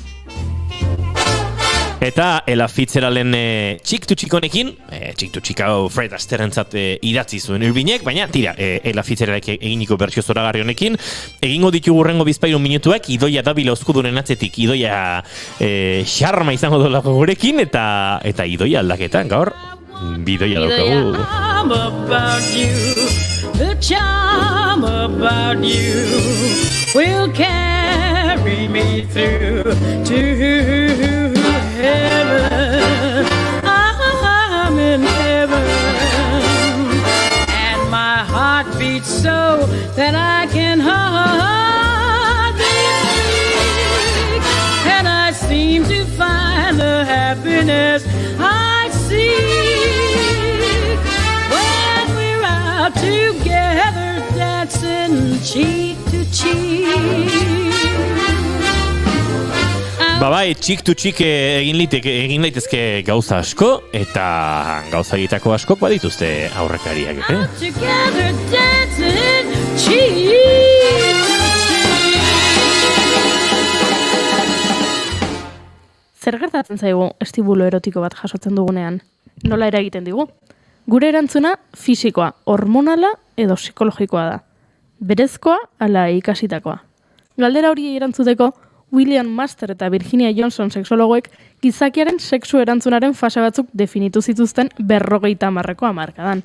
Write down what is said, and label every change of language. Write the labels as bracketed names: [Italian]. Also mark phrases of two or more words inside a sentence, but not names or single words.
[Basque] Eta Ella Fitzgeralden Chick to Chick honekin, Chick to Chick hau Fred Astairentzat idatzi zuen Irvinek, baina tira, Ella Fitzgeraldek eginiko bertsio zoragarri honekin, egingo ditugu hurrengo bizpahiru minutuak, Idoia da Bilauzkudunen atzetik, Idoia xarma izango dolako gurekin, eta Idoia aldaketan, gaur, bidoia daukagu. [English] The charm about you will carry me through to heaven. I'm in heaven, and my heart beats so that I can hardly speak, and I seem to find the happiness I seek when we're out together dancing cheek to cheek. [Basque] Bai, Chick to Chick egin daitezke gauza asko, eta gauza egitako askok badituzte aurrekariak. [English] Together dancing cheek to [Basque] Zer gertatzen zaigu estibulo erotiko bat jasotzen dugunean? Nola eragiten digu? Gure erantzuna fisikoa, hormonala edo psikologikoa da. Berezkoa ala ikasitakoa. Galdera hori erantzuteko, William Master eta Virginia Johnson sexologoek gizakiaren sexu erantzunaren fase batzuk definitu zituzten 50ko hamarkadan.